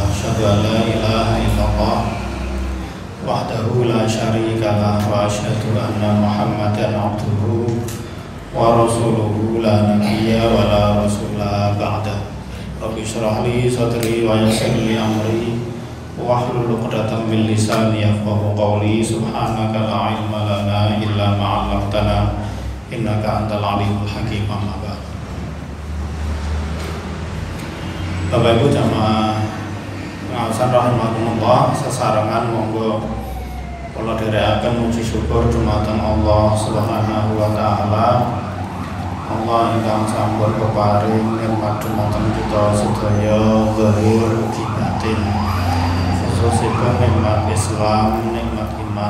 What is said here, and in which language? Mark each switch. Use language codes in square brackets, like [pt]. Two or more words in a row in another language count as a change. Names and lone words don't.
[ar] أشهد أن لا إله إلا الله وحده لا شريك له وأشهد أن محمدا عبده ورسوله لا نبي ولا رسول بعد. رب اشرح لي صدري ويسر لي أمري واحلل عقدة من لساني يفقهوا قولي. سبحانك لا علم لنا إلا ما علمتنا إنك أنت العليم الحكيم. أما بعد. [jv] Bapak Ibu jamaah ngaosan rahimakumullah, sesarengan monggo kula dherekaken muji syukur dumateng Allah [ar] سبحانه وتعالى. [jv] Allah ingkang sampun peparing nikmat dumateng kita sedaya zahir ugi batin, khususipun nikmat Islam, nikmat iman.